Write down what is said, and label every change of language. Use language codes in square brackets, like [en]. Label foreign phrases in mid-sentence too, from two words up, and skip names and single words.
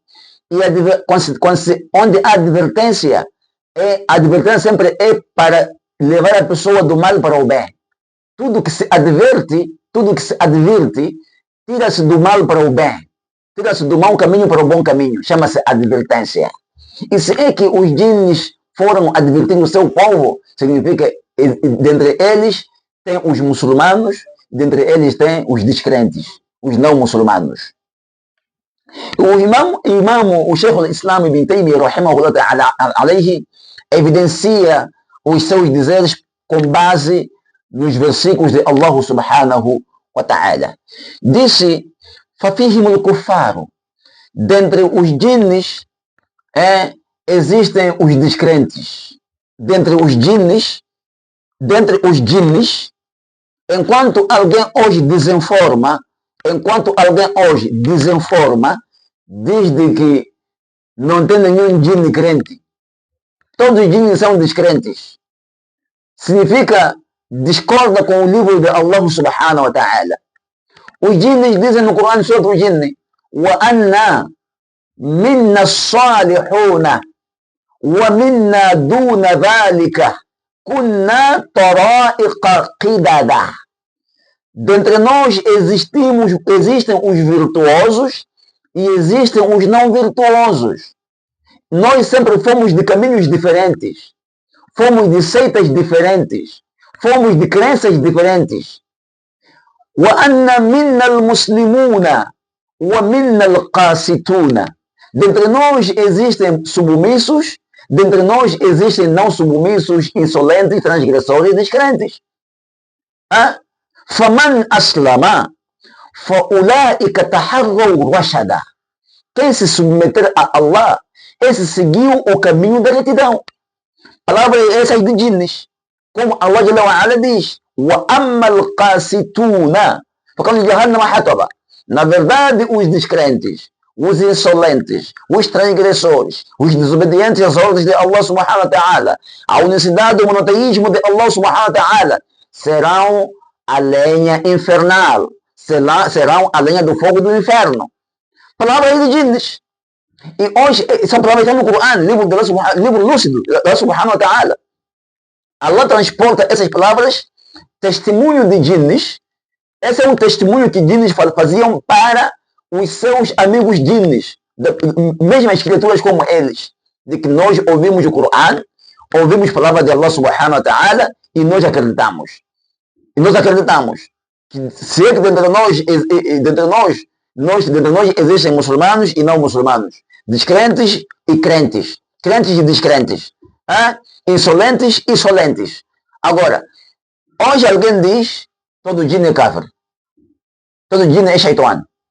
[pt] E onde a advertência sempre é para levar a pessoa do mal para o bem. Tudo que se adverte tudo que se adverte, tira-se do mal para o bem. Tira-se do mau caminho para o bom caminho. Chama-se advertência. E se é que os djinns foram advertindo o seu povo, significa que dentre eles tem os muçulmanos, dentre eles tem os descrentes, os não muçulmanos. O Sheikh al-Islam Ibn Taymiyyah, [ar] رحمه الله تعالى عليه, [pt] evidencia os seus dizeres com base nos versículos de Allah [ar] سبحانه وتعالى. Disse: فَفِيهِمُ الْكُفَّارُ. [pt] Dentre os djinns existem os descrentes. Dentre os djinns, enquanto alguém hoje desinforma, diz de que não tem nenhum djinn crente. Todos os djinns são descrentes. Significa, discorda com o livro de Allah [ar] سبحانه وتعالى. [pt] Os djinns dizem no Corão sobre o djinn: [ar] وَأَنَّا مِنَّا الصَّالِحُونَ وَمِنَّا دُونَ ذَلِكَ كُنَّا طَرَائِقَ قِدَدًا. [pt] Dentre nós existem os virtuosos e existem os não virtuosos. Nós sempre fomos de caminhos diferentes, fomos de seitas diferentes, fomos de crenças diferentes. [ar] وَأَنَّ مِنَّا الْمُسْلِمُونَ وَمِنَّا الْقَاسِتُونَ. [pt] Dentre nós existem submissos, dentre nós existem não submissos, insolentes, transgressores, descrentes. [ar] فَمَنْ أَسْلَمَ فَأُولَٰئِكَ تَحَرَّوْا رَشَدًا. [pt] Quem se submeter a Allah, esse seguiu o caminho da retidão. Palavras essas de djinns. Como Allah [ar] جل وعلا [pt] diz: [ar] وَأَمَّا الْقَاسِتُونَ فَقَالُوا جَهَنَّمَ حَطَبًا. [pt] Na verdade, os descrentes, os insolentes, os transgressores, os desobedientes às ordens de Allah [ar] سبحانه وتعالى, [pt] a unicidade do monoteísmo de Allah [ar] سبحانه وتعالى, [pt] serão a lenha infernal, serão a lenha do fogo do inferno. Palavras de djinns. E hoje, são palavras que estão no Corão, livro lúcido de Allah [ar] سبحانه وتعالى. [pt] Allah transporta essas palavras, testemunho de djinns. Esse é um testemunho que djinns faziam para os seus amigos djinns, mesmas criaturas como eles, de que nós ouvimos o Corão, ouvimos palavras de Allah [ar] سبحانه وتعالى [pt] e nós acreditamos. E nós acreditamos que se é que dentre nós existem muçulmanos e não muçulmanos, descrentes e crentes, crentes e descrentes, insolentes e solentes. Agora, hoje alguém diz: todo djinn é kafir, todo djinn é shaitão.